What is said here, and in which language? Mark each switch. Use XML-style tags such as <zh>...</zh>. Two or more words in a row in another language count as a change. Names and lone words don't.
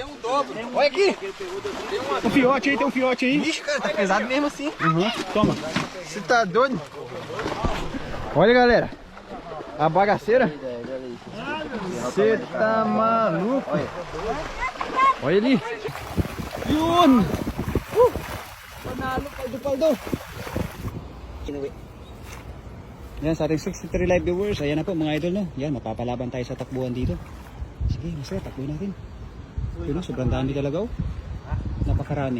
<pt>um dobro. Olha aqui. Um fiote aí, tem um fiote aí. Ixi, cara, tá pesado mesmo assim. Uhum. Toma. Você tá doido? Olha, galera. A bagaceira. Você tá maluco? Olha ali.</pt> <tl>Yun! Panalo, paldo. Yan, sa ating 63</tl> <en>live viewers,</en> <tl>ayan na po mga idol, no? Yan, mapapalaban tayo sa takbuhan dito. Sige, masaya, takbuhin natin. Yun, no? Sobrang dami talaga, oh. Napakarami.</tl>